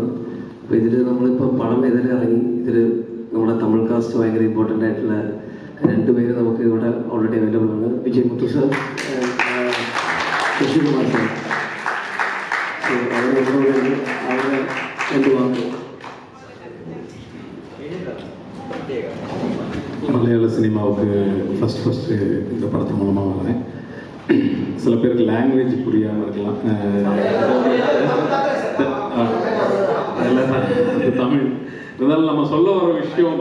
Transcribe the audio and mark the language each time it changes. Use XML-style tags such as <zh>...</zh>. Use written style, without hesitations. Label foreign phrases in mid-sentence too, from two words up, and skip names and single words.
<ml>അപ്പോൾ ഇതിൽ നമ്മളിപ്പോൾ പടം ഇതിൽ ഇറങ്ങി. ഇതിൽ നമ്മുടെ തമിഴ് കാസ്റ്റ് ഭയങ്കര ഇമ്പോർട്ടൻ്റ് ആയിട്ടുള്ള 2 പേര് നമുക്ക് ഇവിടെ</ml> <en>already available</en> <ml>ആണ്. വിജയ് മുത്തു സാർ, ശശികുമാർ സാർ. അവരെ എന്ത് വാങ്ങും.</ml> <ta>மலையாள சினிமாவுக்கு ஃபஸ்ட்டு இந்த படத்து மூலமாக வரேன். சில பேருக்கு லாங்குவேஜ் புரியாமல் இருக்கலாம், தமிழ் இருந்தாலும் நம்ம சொல்ல வர விஷயம்.</ta>